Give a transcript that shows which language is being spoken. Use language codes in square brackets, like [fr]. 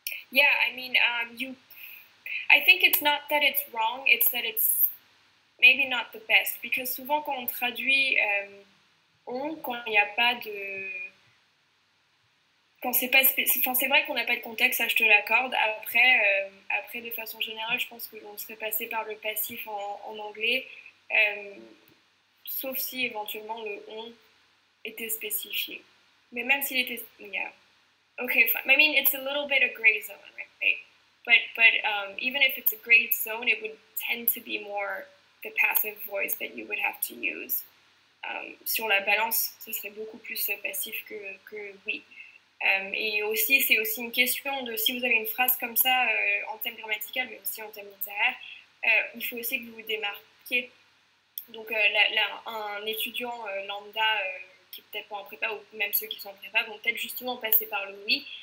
[en] Yeah, I mean, I think it's not that it's wrong, it's that it's maybe not the best. [fr] Because souvent quand on traduit quand il n'y a pas de... Quand c'est pas c'est vrai qu'on n'a pas de contexte, ça je te l'accorde. Après, de façon générale, je pense qu'on serait passé par le passif en anglais, sauf si éventuellement le on était spécifié. Mais même s'il était... [en] Yeah. Okay, fine. I mean, it's a little bit a gray zone, right? But even if it's a gray zone, it would tend to be more the passive voice that you would have to use. [fr] Sur la balance, ce serait beaucoup plus passif que oui. Et aussi, c'est aussi une question de si vous avez une phrase comme ça en thème grammatical, mais aussi en thème littéraire, il faut aussi que vous vous démarquiez. Donc, un étudiant lambda qui est peut-être pas en prépa, ou même ceux qui sont en prépa, vont peut-être justement passer par le oui.